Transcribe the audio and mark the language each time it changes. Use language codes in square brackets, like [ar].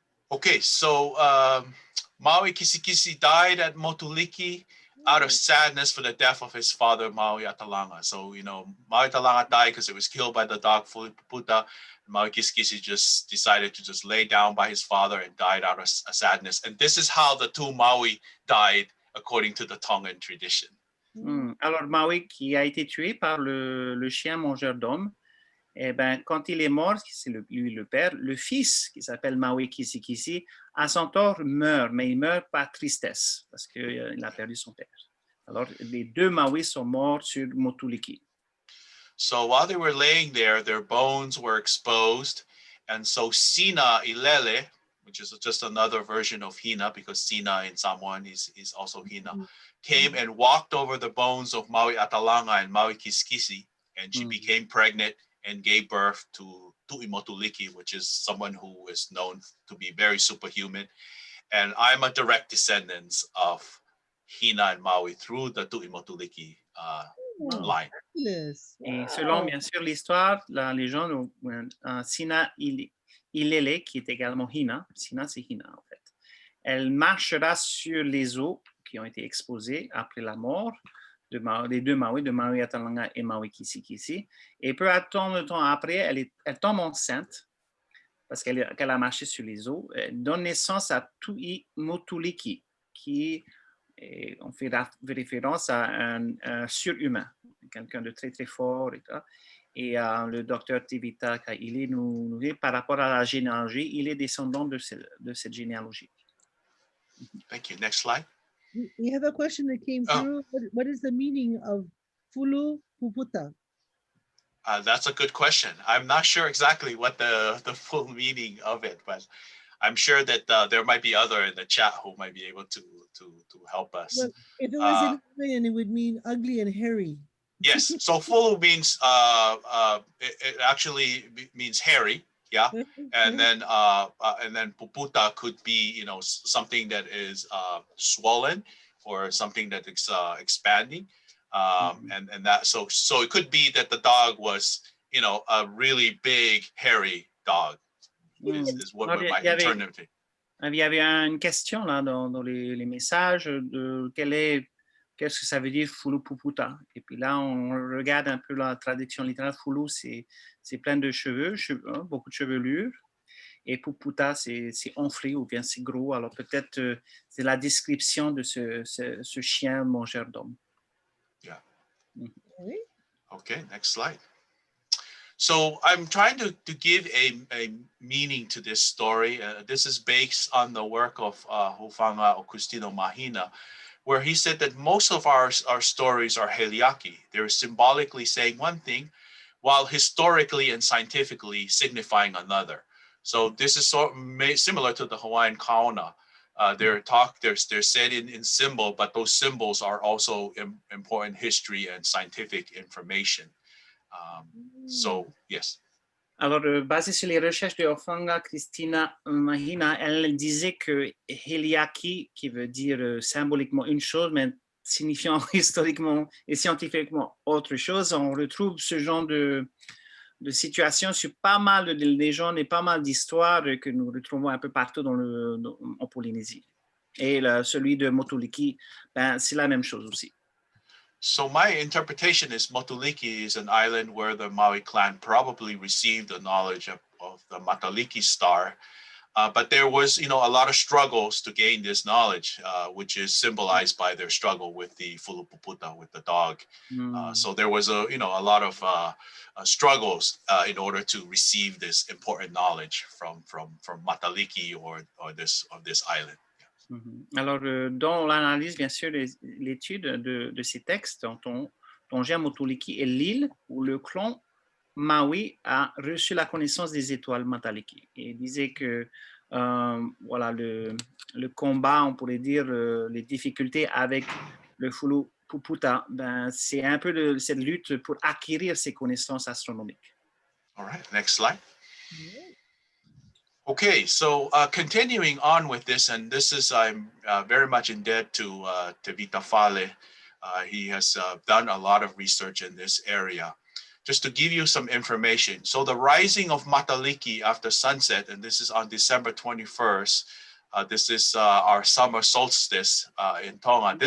[en] Okay, so Maui Kisikisi died at Matailiki out of sadness for the death of his father, Maui Atalanga. So, Maui Atalanga died because it was killed by the dog Fulupuputa. Maui Kisikisi just decided to just lay down by his father and died out of sadness. And this is how the two Maui died, according to the Tongan tradition. [fr] Alors, Maui, qui a été tué par le chien mangeur d'hommes, quand il est mort, c'est lui le père, le fils, qui s'appelle Maui Kisikisi, à son tour meurt, mais il meurt par tristesse, parce qu'il a perdu son père. Alors, les deux Maui sont morts sur Matailiki. [en] So while they were laying there, their bones were exposed. And so Sina Ilele, which is just another version of Hina, because Sina in Samoan is also Hina, came and walked over the bones of Maui Atalanga and Maui Kisikisi, and she became pregnant and gave birth to Tu'i Matailiki, which is someone who is known to be very superhuman. And I'm a direct descendant of Hina and Maui through the Tu'i Matailiki line. [fr] Et selon, bien sûr, l'histoire, la légende, Sina Ilele, qui est également Hina, Sina c'est Hina en fait, elle marchera sur les os qui ont été exposés après la mort des deux Maui, de Maui Atalanga et Maui Kisikisi. Et peu de temps après, elle tombe enceinte parce qu'elle a marché sur les os. Elle donne naissance à Tu'i Matailiki, qui on fait référence à un surhumain, quelqu'un de très très fort. Et le docteur Tevita Kaʻili nous dit par rapport à la généalogie, il est descendant de cette généalogie. [en] Thank you. Next slide. We have a question that came through. What is the meaning of Fulu Puputa? That's a good question. I'm not sure exactly what the full meaning of it, but I'm sure that there might be other in the chat who might be able to help us. Well, if it was in Hawaiian, it would mean ugly and hairy. Yes. So Fulu means it actually means hairy. Yeah. And then puputa could be, something that is swollen or something that is expanding. And that, so it could be that the dog was, a really big, hairy dog. Is what we might interpret it. [fr] Il y avait une question là dans les messages de qu'est-ce que ça veut dire Fulu Puputa. Et puis là, on regarde un peu la traduction littérale. Fulu, c'est plein de cheveux, beaucoup de chevelure. Et Puputa, c'est enflé ou bien c'est gros. Alors peut-être c'est la description de ce chien mangeur d'hommes. [en] Yeah. Okay, next slide. So I'm trying to give a meaning to this story. This is based on the work of Hufanga Augustino Mahina, where he said that most of our stories are heliaki. They're symbolically saying one thing, while historically and scientifically signifying another. So this is similar to the Hawaiian kaona. They're said in symbol, but those symbols are also important history and scientific information. So, yes. [fr] Alors, basé sur les recherches de Ofanga Christina Mahina, elle disait que Heliaki, qui veut dire symboliquement une chose, mais signifiant historiquement et scientifiquement autre chose, on retrouve ce genre de situation sur pas mal de légendes et pas mal d'histoires que nous retrouvons un peu partout en Polynésie. Et celui de Matailiki, ben, c'est la même chose aussi. [en] So my interpretation is Matailiki is an island where the Maui clan probably received the knowledge of the Matailiki star. But there was, a lot of struggles to gain this knowledge, which is symbolized by their struggle with the fulupuputa, with the dog. So there was a lot of struggles in order to receive this important knowledge from Matailiki or this island. [fr] Alors, dans l'analyse, bien sûr, l'étude de ces textes, Tonga, Matailiki est l'île où le clan Maui a reçu la connaissance des étoiles Matailiki. Et il disait que voilà, le combat, on pourrait dire, les difficultés avec le fulupuputa, ben, c'est un peu cette lutte pour acquérir ces connaissances astronomiques. [en] All right, next slide. Okay, so continuing on with this, and this is, I'm very much in debt to Tevita Fale. He has done a lot of research in this area. Just to give you some information. So the rising of Matailiki after sunset, and this is on December 21st, this is our summer solstice in Tonga.